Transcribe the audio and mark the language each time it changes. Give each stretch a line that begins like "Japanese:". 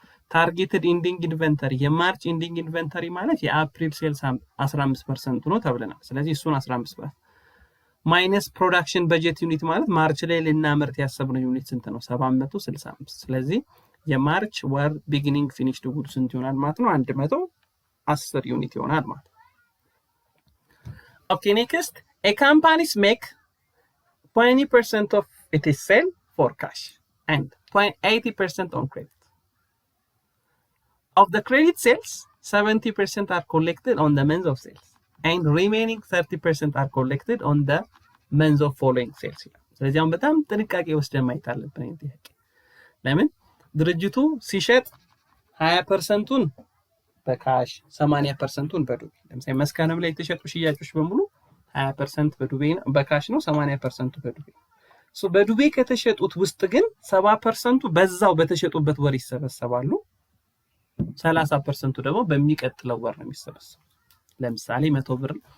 Amharic: ታርጌትድ ኢንዲንግ ኢንቨንተሪ የማርች ኢንዲንግ ኢንቨንተሪ ማለት የአፕሪል ሴልስ 15% ነው ተብለናል። ስለዚህ እሱን 15% ማይነስ ፕሮዳክሽን በጀት ዩኒት ማለት ማርች ላይ ልናመርት ያሰብነው ዩኒት ስንት ነው? 765። ስለዚህ የማርች ወር ቢጊኒንግ ፊኒሽድ ጉድ ስንት ይሆናል ማለት ነው? 110 ዩኒት ይሆናል ማለት ነው። ኦኬ ኔክስት
English: a companies make 20% of its sale for cash and 80% on credit. Of the credit sales, 70% are collected on the month of sales and remaining 30% are collected on the month of following sales.
Amharic: ስለዚህ አሁን በጣም ጥንቃቄ ወስደን ማየት አለብን። ጥያቄ ለምን ድርጅቱ ሲሸጥ 20%ን በካሽ 80%ን በዱቤ ለምሳሌ መስከረም ላይ የተሸጡ ሽያጮች በሙሉ 20% በዱቤ ነው በካሽ ነው 80% በዱቤ ሶ በዱቤ ከተሸጡት ውስጥ ግን 70% በዛው በተሸጡበት ወር ይሰበሰባሉ 30% ደግሞ በሚቀጥለው ወር ነው የሚሰበሰበው ለምሳሌ 100 ብር